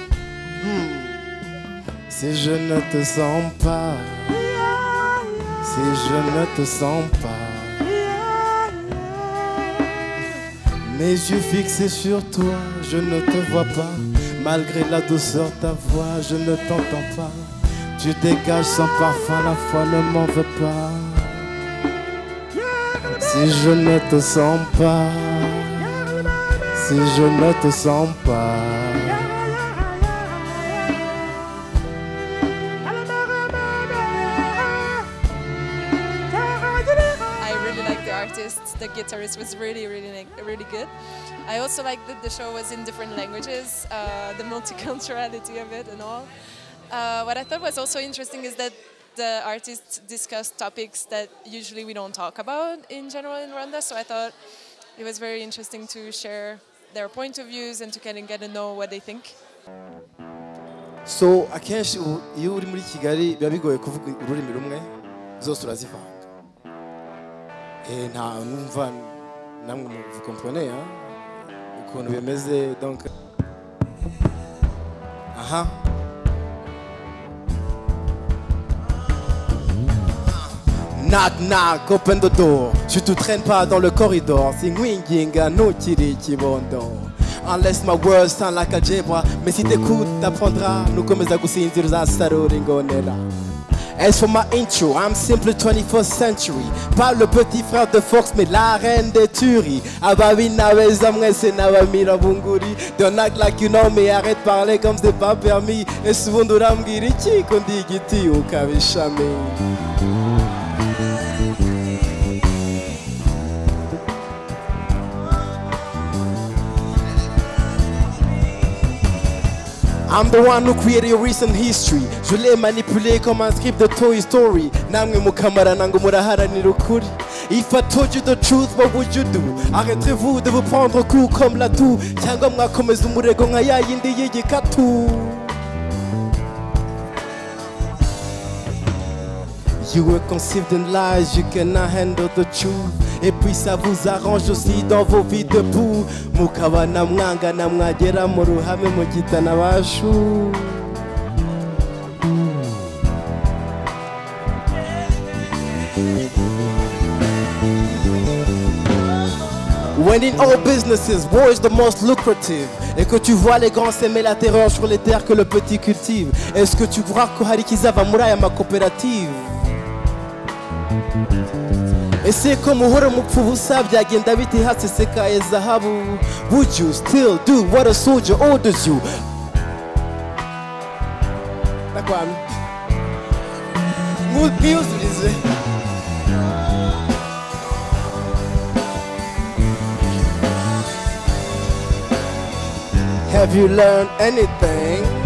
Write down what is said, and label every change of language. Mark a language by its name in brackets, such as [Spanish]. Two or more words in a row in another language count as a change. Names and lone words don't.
[French] Si je ne te sens pas, si je ne te sens pas, mes yeux fixés sur toi, je ne te vois pas. Malgré la douceur de ta voix, je ne t'entends pas. Tu dégages sans parfum, la foi ne m'en veut pas. Si je ne te sens pas, si je ne te sens pas. [English] The guitarist was really good. I also liked that the show was in different languages, the multiculturality of it and all. What I thought was also interesting is that the artists discussed topics that usually we don't talk about in general in Rwanda, so I thought it was very interesting to share their point of views and to kind of get to know what they think. [Kinyarwanda] So akenshi iyo uri muri Kigali biba bigoye kuvuga ururimi rumwe zose urazivanga. Nta numva namwe [French] vous comprenez hein? [Kinyarwanda] ukuntu bimeze donc aha [English] knock knock open the door [French] je te traîne pas dans le corridor [Kinyarwanda] singwinginga ntukiri kibondo [English] unless my words sound like algebra [French] mais si t'écoutes t'apprendras [Kinyarwanda] nukomeza gusinzira uzasarura ingonera. [English] As for my intro, I'm simply 21st century. [French] Pas le petit frère de Fox, mais la reine des tueries. [Kinyarwanda] Ababi nabeza mwese nabamira bunguri. [English] Don't act like you know me, [French] arrête de parler comme c'est pas permis. Et souvent [Kinyarwanda] urambwira iki ko ndi igiti ukabishami. [English] I'm the one who created your recent history. [French] Je l'ai manipulé comme un script de Toy Story. [Kinyarwanda] Namwe mukamara nango muraharanira ukuri. [English] If I told you the truth, what would you do? [French] Arrêterez-vous de vous prendre au coup comme la toux? [Kinyarwanda] Cyangwa mwakomeza umurego nka ya yindi y'igikatu? [English] You were conceived in lies, you cannot handle the truth. [French] Et puis ça vous arrange aussi dans vos vies de boue. [Kinyarwanda] Mukaba na mwanga na mwagera mu ruhame mugitana bashu. [English] When in all businesses, war is the most lucrative. [French] Et que tu vois les grands s'aimer la terreur sur les terres que le petit cultive. Est-ce que tu crois que harikiza va muraya ma coopérative? [Kinyarwanda] Ese ko muhora mupfa ubusa byagenda bite hasesekaye zahabu? [English] Would you still do what a soldier orders you? [Kinyarwanda] Nakwami mutiyuzurize. [English] Have you learned anything?